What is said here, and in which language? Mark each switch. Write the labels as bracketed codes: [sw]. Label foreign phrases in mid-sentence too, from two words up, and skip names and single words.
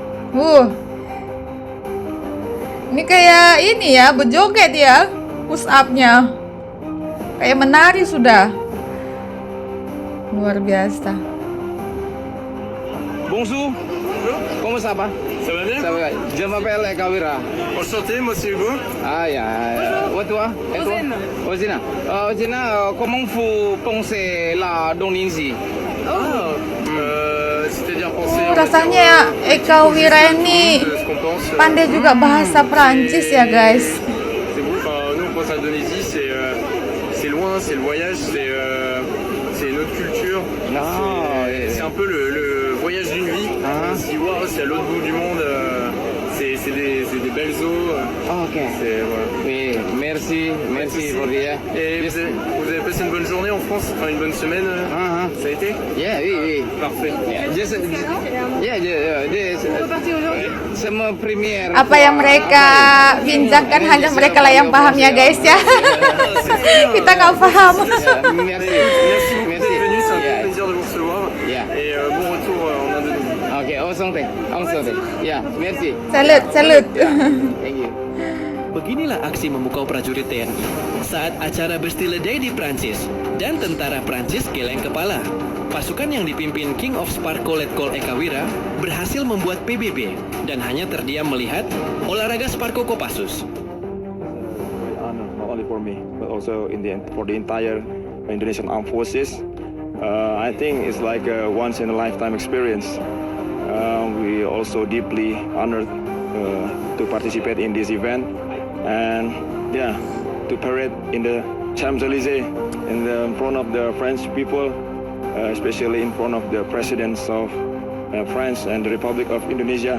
[id] Ini kayak ini ya, berjoget ya, [en] push up- [id] nya. Kayak menari sudah. Luar biasa. [fr] Bonjour. Comment ça va? Ça va bien? Ça va. Je m'appelle Kawira. Enchanté, moi c'est Hugo. Ah, yeah. Ouais, toi? Et toi? Ozina. Ozina, comment vous pensez la Indonésie? C'est-à-dire penser. [id] Rasanya ya Eka Wira ini [fr] ce qu'on pense. [id] pandai juga bahasa Prancis ya guys. [fr] C'est bon. Enfin, nous on pense à l'Indonésie, c'est loin, c'est le voyage, c'est notre culture. C'est un peu le voyage d'une vie. Si voir, c'est à l'autre bout du monde. C'est des belles eaux. Ok. Voilà. Oui, merci pour dia. Et vous avez passé une bonne journée en France, enfin une bonne semaine. Ça a été? Yeah, oui. Parfait. Semua premier. [id] Apa yang mereka bincangkan hanya mereka lah yang paham ya guys ya. Kita nggak paham. [fr] Merci. Merci beaucoup Merci. d'être venu, c'est un [en] Yeah. [fr] plaisir de vous recevoir. [en] Yeah. [fr] Et bon retour en Indonésie. Ok, enchanté. Ya, merci. Salut. [en] Thank you. [id] Beginilah aksi memukau prajurit TNI saat acara Bastille Day di Prancis dan tentara Prancis geleng kepala. Pasukan yang dipimpin King of Sparko Letkol Eka Wira berhasil membuat PBB dan hanya terdiam melihat olahraga Sparko Kopassus. [en] Honor not only for me but also for the entire Indonesian Armed Forces. I think it's like a once in a lifetime experience. We also deeply honored to participate in this event and to parade in the Champs-Élysées in front of the French people, especially in front of the presidents of France and the Republic of Indonesia.